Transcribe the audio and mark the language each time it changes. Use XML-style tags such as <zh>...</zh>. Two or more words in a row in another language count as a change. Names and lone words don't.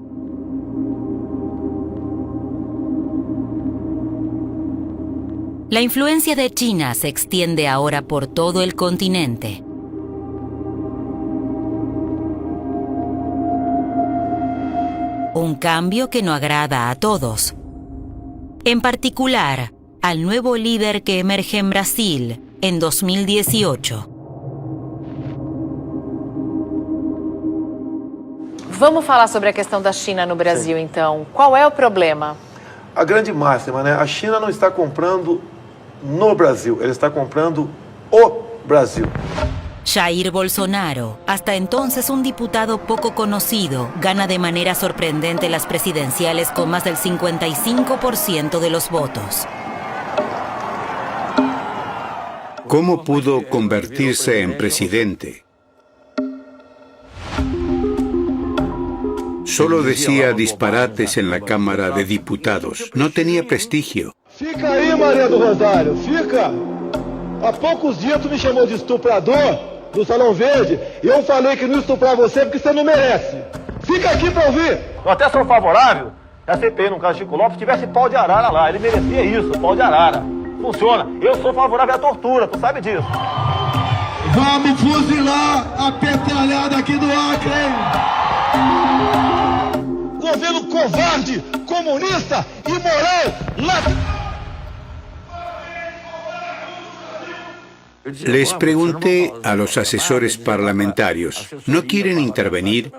<es>La influencia de China se extiende ahora por todo el continente. Un cambio que no agrada a todos. En particular, al nuevo líder que emerge en Brasil en 2018.</es> <pt>Vamos falar sobre a questão da China no Brasil, então. Qual é o problema? A grande máxima, né? A China não está comprando no Brasil, ela está comprando o Brasil.</pt> <es>Jair Bolsonaro, hasta entonces un diputado poco conocido, gana de manera sorprendente las presidenciales con más del 55% de los votos. ¿Cómo pudo convertirse en presidente? Solo decía disparates en la Cámara de Diputados. No tenía prestigio.</es> <pt>Fica aí, Maria do Rosário, fica. Há poucos dias tu me chamou de estuprador no Salão Verde e eu falei que não estuprar você porque você não merece. Fica aqui pra ouvir. Eu até sou favorável que a CPI, no caso de Chico Lopes, tivesse pau de arara lá. Ele merecia isso, pau de arara. Funciona. Eu sou favorável à tortura, tu sabe disso. Vamos fuzilar a petralhada aqui do Acre, hein? Governo covarde, comunista, imoral,</pt> <es>Les pregunté a los asesores parlamentarios, ¿no quieren intervenir?</es>